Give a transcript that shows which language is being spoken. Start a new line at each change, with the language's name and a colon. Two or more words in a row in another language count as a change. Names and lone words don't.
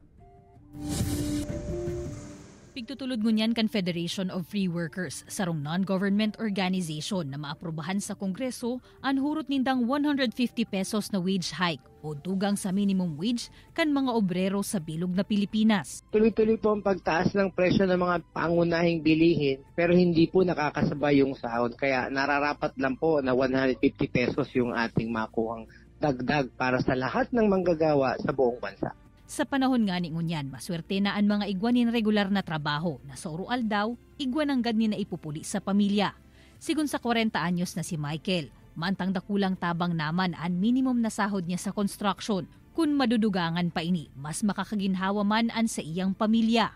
Bikol: Pigtutulod ngunyan kan Federation of Free Workers, sarong
English: non-government organization
Bikol: na maaprobahan sa Kongreso ang hurot nindang 150 pesos na
English: wage hike
Bikol: o dugang sa
English: minimum wage
Bikol: kan mga obrero sa bilog na Pilipinas.
Filipino: Tuloy-tuloy po ang pagtaas ng presyo ng mga pangunahing bilihin pero hindi po nakakasabay yung sahod. Kaya nararapat lang po na 150 pesos yung ating makuhang dagdag para sa lahat ng manggagawa sa buong bansa.
Bikol: Sa panahon nga ni ngunyan, maswerte na ang mga igwanin regular na trabaho na sa orual daw, igwan ang gani na ipupuli sa pamilya. Sigun sa 40 anyos na si Michael, mantang dakulang tabang naman ang minimum na sahod niya sa construction. Kung madudugangan pa ini, mas makakaginhawa man ang sa iyang pamilya.